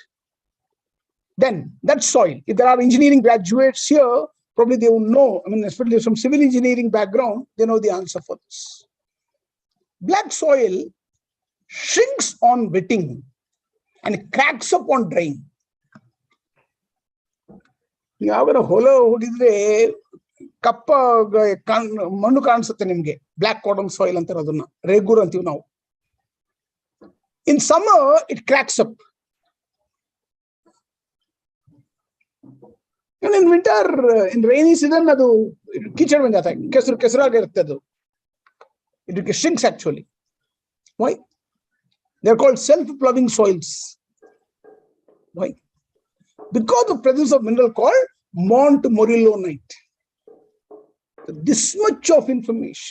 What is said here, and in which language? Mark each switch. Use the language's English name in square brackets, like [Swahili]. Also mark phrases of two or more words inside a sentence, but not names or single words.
[English] Then that soil, if there are engineering graduates here, probably they will know, especially from civil engineering background, they know the answer for this. Black soil shrinks on wetting and cracks up on drying. [Kannada] ಯಾವಾಗ ಹೊಲ ಹೋಗಿದ್ರೆ ಕಪ್ಪ ಮಣ್ಣು ಕಾಣಿಸುತ್ತೆ ನಿಮ್ಗೆ, [English] black cotton soil [Kannada] ಅಂತಾರೆ ಅದನ್ನ, ರೇಗೂರ್ ಅಂತೀವಿ ನಾವು. [English] In summer it cracks up. In winter, in rainy season ಅದು [Hindi] कीचड़ बन जाता है, [Kannada] ಕೆಸರಾಗಿರುತ್ತೆ ಅದು. [English] It shrinks actually. Why? They are called self-ploughing soils. Why? Because of the presence of mineral called montmorillonite. This much of information.